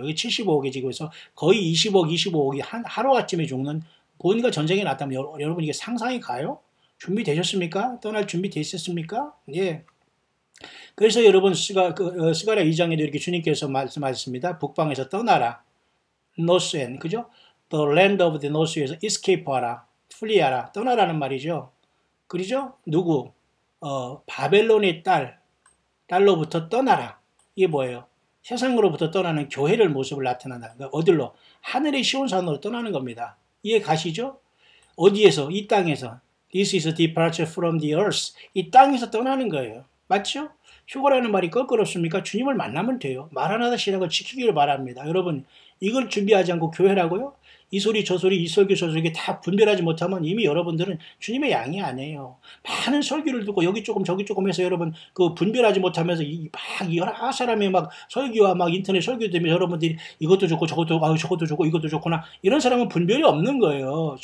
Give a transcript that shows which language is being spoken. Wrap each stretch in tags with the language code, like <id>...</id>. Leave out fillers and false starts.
<ko>여기 75억의 지구에서 거의 20억, 25억이 하루아침에 죽는 뭔가 전쟁이 났다면 여러분 이게 상상이 가요? 준비되셨습니까? 떠날 준비 되셨습니까? 예. 그래서 여러분 스가랴 2장에도 이렇게 주님께서 말씀하셨습니다. 북방에서 떠나라. 노스엔 그죠?</ko> <en>The land of the north에서 escape하라.</en> <ko>플리하라. 떠나라는 말이죠. 그러죠? 누구? 바벨론의 딸로부터 떠나라. 이게 뭐예요? 세상으로부터 떠나는 교회를 모습을 나타난다. 그러니까 어디로? 하늘의 시온산으로 떠나는 겁니다. 이해 가시죠? 어디에서? 이 땅에서.</ko> <en>This is a departure from the earth.</en> <ko>이 땅에서 떠나는 거예요. 맞죠? 휴거라는 말이 껄끄럽습니까? 주님을 만나면 돼요. 말 하나다 신앙을 지키기를 바랍니다. 여러분 이걸 준비하지 않고 교회라고요? 이 소리 저 소리 이 설교 저 설교 다 분별하지 못하면 이미 여러분들은 주님의 양이 아니에요. 많은 설교를 듣고 여기 조금 저기 조금 해서 여러분 그 분별하지 못하면서 막 여러 사람의 막 설교와 막 인터넷 설교 때문에 여러분들이 이것도 좋고 저것도 저것도 좋고 이것도 좋구나 이런 사람은 분별이 없는 거예요.</ko>